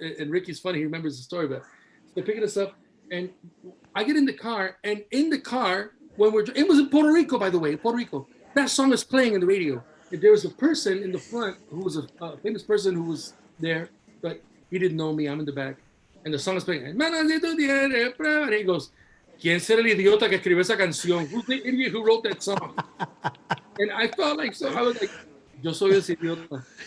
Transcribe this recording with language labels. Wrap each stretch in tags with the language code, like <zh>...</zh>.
<en>And Ricky's funny, he remembers the story, but they're picking us up and I get in the car, and in the car when it was in Puerto Rico, by the way, Puerto Rico. That song was playing in the radio. And there was a person in the front who was a famous person who was there, but he didn't know me. I'm in the back, and the song is playing. And he goes,</en> <es>¿Quién será el idiota que escribió esa canción?</es> <en>Who's the idiot who wrote that song? And I felt like, so I was like,</en> <es>yo soy ese idiota.</es>